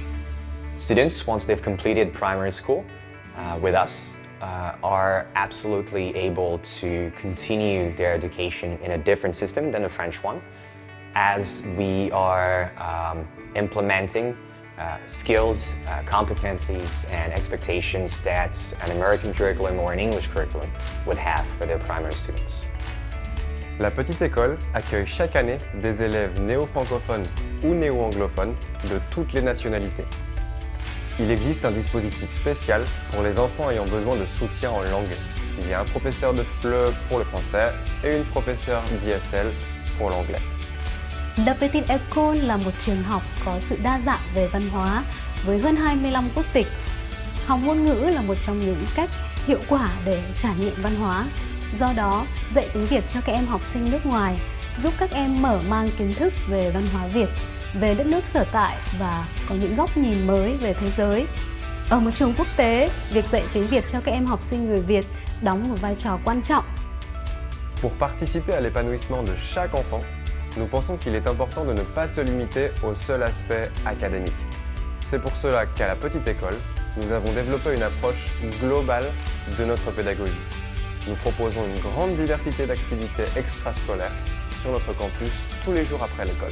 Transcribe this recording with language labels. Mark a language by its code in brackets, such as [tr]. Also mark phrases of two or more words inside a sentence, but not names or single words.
[en] Students, once they've completed primary school with us, are absolutely able to continue their education in a different system than the French one, as we are implementing skills, competencies, and expectations that an American curriculum or an English curriculum would have for their primary students. [fr] La Petite École accueille chaque année des élèves néo-francophones ou néo-anglophones de toutes les nationalités. Il existe un dispositif spécial pour les enfants ayant besoin de soutien en langue. Il y a un professeur de FLE pour le français et une professeure d'ISL pour l'anglais. [vi] La Petite École là một trường học có sự đa dạng về văn hóa với hơn 25 quốc tịch. Học ngôn ngữ là một trong những cách hiệu quả để trải nghiệm văn hóa. Do đó, dạy tiếng Việt cho các em học sinh nước ngoài giúp các em mở mang kiến thức về văn hóa Việt, về đất nước sở tại và có những góc nhìn mới về thế giới. Ở một trường quốc tế, việc dạy tiếng Việt cho các em học sinh người Việt đóng một vai trò quan trọng. [fr] Pour participer à l'épanouissement de chaque enfant, nous pensons qu'il est important de ne pas se limiter au seul aspect académique. C'est pour cela qu'à la Petite École, nous avons développé une approche globale de notre pédagogie. Nous proposons une grande diversité d'activités extrascolaires sur notre campus tous les jours après l'école.